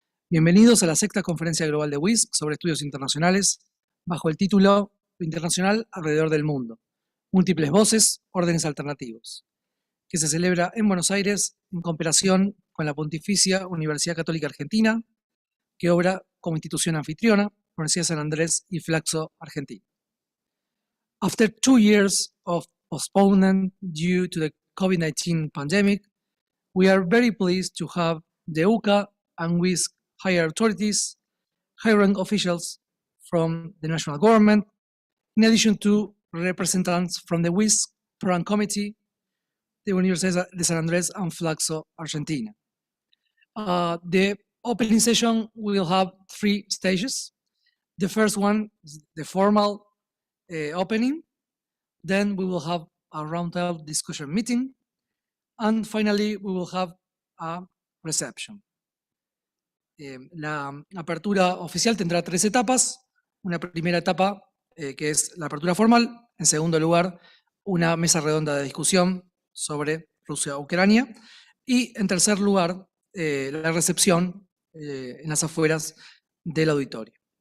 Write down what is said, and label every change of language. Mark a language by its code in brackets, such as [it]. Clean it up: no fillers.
[es] Bienvenidos a la sexta Conferencia Global de WISC sobre Estudios Internacionales, bajo el título Lo Internacional alrededor del mundo, múltiples voces, órdenes alternativos, que se celebra en Buenos Aires en cooperación con la Pontificia Universidad Católica Argentina, que obra como institución anfitriona, Universidad de San Andrés y Flaxo Argentina. [en] After 2 years of postponement due to the COVID-19 pandemic, we are very pleased to have the UCA and WISC higher authorities, high-rank officials from the national government, in addition to representatives from the WISC Program Committee, the Universidad de San Andrés and Flaxo Argentina. The opening session will have 3 stages. The first one is the formal opening. Then we will have a roundtable discussion meeting. And finally, we will have a reception. [es] La apertura oficial tendrá 3 etapas. Una primera etapa que es la apertura formal. En segundo lugar, una mesa redonda de discusión sobre Rusia-Ucrania. Y en tercer lugar, la recepción en las afueras del auditorio.